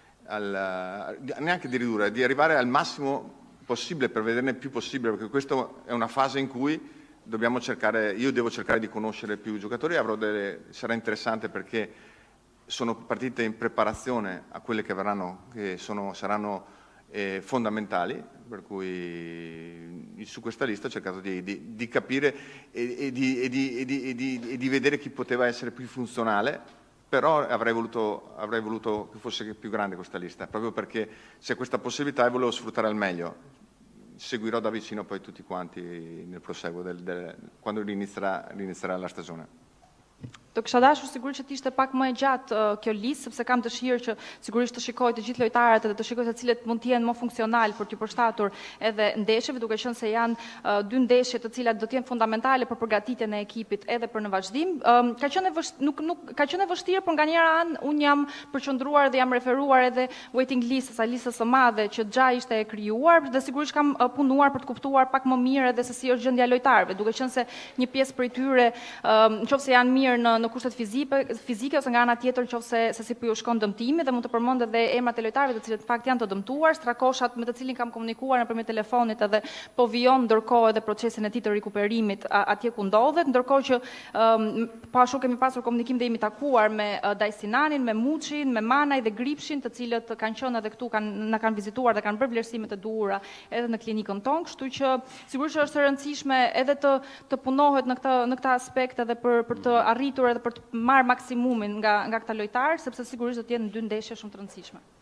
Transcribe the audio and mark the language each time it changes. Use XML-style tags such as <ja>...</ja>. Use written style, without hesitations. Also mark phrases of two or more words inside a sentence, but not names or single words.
<it>neanche di ridurre, di arrivare al massimo possibile per vederne il più possibile, perché questa è una fase in cui io devo cercare di conoscere più giocatori, sarà interessante perché sono partite in preparazione a quelle che verranno, saranno fondamentali, per cui su questa lista ho cercato di capire e di vedere chi poteva essere più funzionale. Però avrei voluto che fosse più grande questa lista, proprio perché c'è questa possibilità e volevo sfruttare al meglio. Seguirò da vicino poi tutti quanti nel proseguo quando rinizierà la stagione.</it> <sq>Do kisha dashur sigurisht që të ishte pak më e gjatë kjo listë, sepse kam dëshirë që sigurisht të shikoj të gjithë lojtarët dhe të shikoj se cilët mund të jenë më funksional për t'ju përshtatur edhe ndeshjeve, duke qenë se janë dy ndeshje të cilat do të jenë fundamentale për përgatitjen e ekipit edhe për në vazhdim. Ka qenë vështirë, por nga njëra anë unë jam përqendruar dhe jam referuar edhe</sq> <en>waiting list,</en> <sq>sa listës së madhe që xha ishte e krijuar dhe sigurisht kam punuar për të kuptuar pak më mirë edhe se si është gjendja e lojtarëve, duke qenë se një pjesë prej tyre nëse janë mirë në kushtet fizike ose nga ana tjetër nëse se si po ju shkon dëmtimi, dhe mund të përmend edhe emrat e lojtarëve të cilët në fakt janë të dëmtuar, Strakoshat me të cilin kam komunikuar nëpërmjet telefonit edhe po vijon ndërkohë edhe procesin e tij të rikuperimit atje ku ndodhet, ndërkohë që po ashtu kemi pasur komunikim dhe jemi takuar me Dajsinanin, me Muçin, me Manaj dhe Gripshin, të cilët kanë qenë edhe këtu, na kanë vizituar dhe kanë bërë vlerësimet e duhura edhe në klinikën tonë, kështu që sigurisht është e rëndësishme edhe të punohet në këtë aspekt edhe për të arritur edhe për të marrë maksimumin nga këta lojtarë, sepse sigurisht do të jenë dy ndeshje shumë të rëndësishme.</sq>